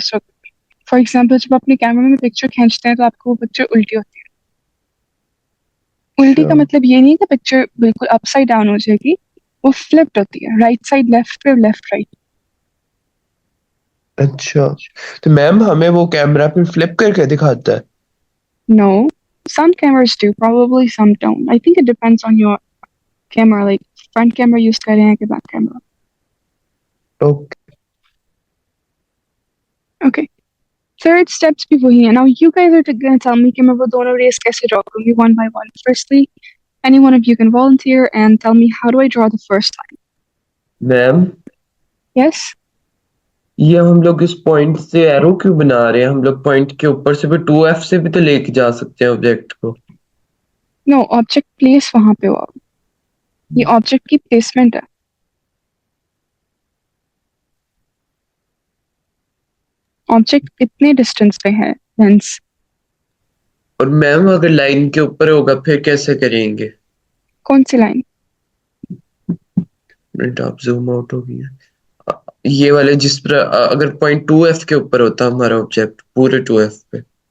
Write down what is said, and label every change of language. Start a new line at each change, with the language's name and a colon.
Hindi: So for example जब अपने camera में पिक्चर खींचते हैं तो आपको वो पिक्चर उल्टी होती है। उल्टी अच्छा का मतलब ये नहीं कि पिक्चर बिल्कुल अपसाइड डाउन हो जाएगी, वो फ्लिप्ड होती है, राइट साइड लेफ्ट पे, लेफ्ट राइट। अच्छा तो मैम हमें वो कैमरा फिर फ्लिप करके दिखाता है।
English: No, some cameras do, probably some don't. I think it depends on your camera, like front camera use
Hindi: कर रहे हैं कि
English: back camera. Okay Okay.
Hindi: Third steps भी वही है.
English: Now you guys are gonna tell me
Hindi: कि मैं वो दोनों
English: rays कैसे draw करूँगी one by one. Firstly, any one of you can volunteer and tell me how do I draw the first line. Ma'am Yes?
Hindi: ये हम लोग इस पॉइंट से एरो क्यों बना रहे हैं? हम लोग पॉइंट के ऊपर से भी 2F से भी तो लेके जा सकते हैं ऑब्जेक्ट को। No, object place वहाँ पे हो. ये object की placement है. Object इतने distance पे है lens. और मैम अगर लाइन के ऊपर होगा फिर कैसे करेंगे? कौन सी line? मिनट आप जूम आउट हो गई है ये वाले जिस पर अगर पॉइंट 2F के ऊपर होता हमारा ऑब्जेक्ट पूरे 2F पे।